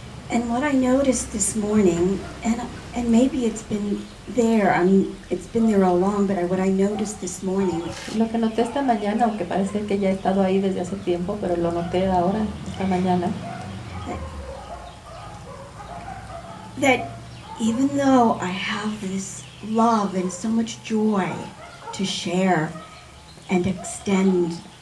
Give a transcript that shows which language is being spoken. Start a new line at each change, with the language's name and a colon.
English: And what I noticed this morning, and maybe it's been there, I mean, it's been there all along, but what I noticed this morning,
Spanish: Lo que noté esta mañana, aunque parece que ya ha estado ahí desde hace tiempo, pero lo noté ahora, esta mañana,
English: that even though I have this love and so much joy to share and extend